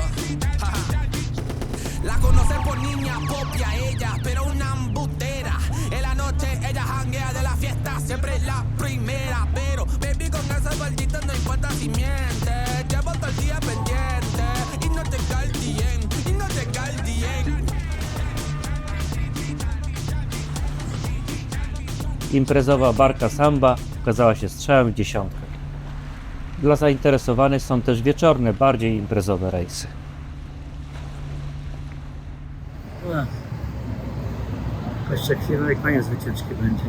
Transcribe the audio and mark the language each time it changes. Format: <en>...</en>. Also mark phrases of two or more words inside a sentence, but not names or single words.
<es>La conocen por niña propia ella, pero una embustera. En la noche ella janguea de la fiesta, siempre la primera. Pero baby, con ese gordito no importa si miente. Llevo todo el día pendiente y no te caldien, y no te caldien.</es> <pl>Imprezowa barka Samba okazała się strzałem w dziesiątkę. Dla zainteresowanych są też wieczorne, bardziej imprezowe rejsy. Jeszcze chwilę i koniec wycieczki będzie.</pl>